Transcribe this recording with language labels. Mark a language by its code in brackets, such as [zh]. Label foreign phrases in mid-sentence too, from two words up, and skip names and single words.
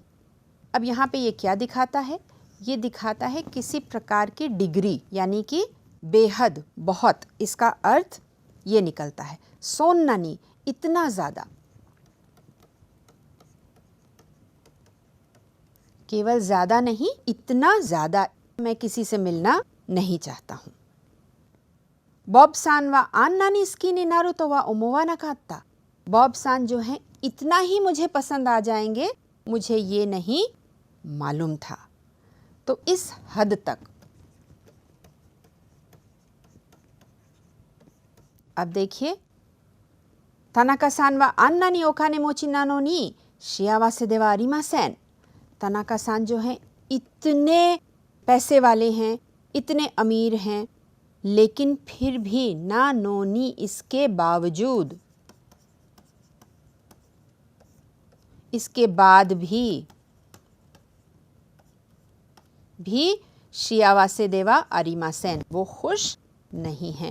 [hi] अब यहाँ पे ये क्या दिखाता है? ये दिखाता है किसी प्रकार की डिग्री, यानी कि बेहद, बहुत, इसका अर्थ ये निकलता है। [ja] そんなに, [hi] इतना ज़्यादा, केवल ज़्यादा नहीं, इतना ज़्यादा मैं किसी से मिलना नहीं चाहता हूँ। [ja] ボブさんはあんなに好きになるとは思わなかった, [hi] बॉब सान जो है इतना ही मुझे पसंद आ जाएंगे, मुझे ये नहीं मालूम था। तो इस हद तक। अब देखिए, [ja] 田中さんはあんなにお金持ちなのに幸せではありません. [hi] तनाका-सान जो हैं इतने पैसे वाले हैं, इतने अमीर हैं, लेकिन फिर भी [ja] なのに [hi] इसके बावजूद, इसके बाद भी [ja] 幸せではありません, [hi] वो खुश नहीं हैं।